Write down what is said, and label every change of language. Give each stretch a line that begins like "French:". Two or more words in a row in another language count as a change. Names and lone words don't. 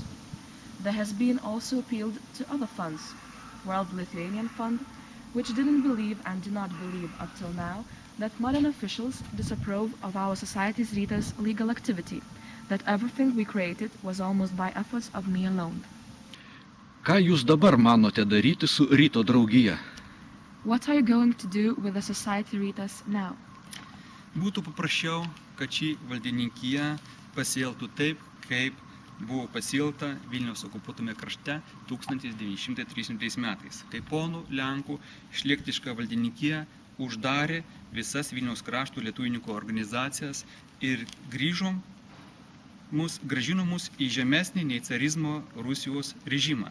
English: There has been also appealed to other funds, World Lithuanian Fund, which didn't believe and do not believe up till now that modern officials disapprove of our Society's Rytas legal activity, that everything we created was almost by efforts of me alone.
Lithuanian: Ką jūs dabar manote daryti su Ryto draugija?
English: What are you going to do with the Society Rytas now?
Lithuanian: Būtų paprasčiau, kad ši valdininkija pasielgtų taip, kaip buvo pasielgta Vilniaus okupuotame krašte 1930 metais, kai ponų Lenkų šlėktiška valdininkija uždarė visas Vilniaus krašto lietuvininkų organizacijas ir grąžino mus į žemesnį nei carizmo Rusijos režimą.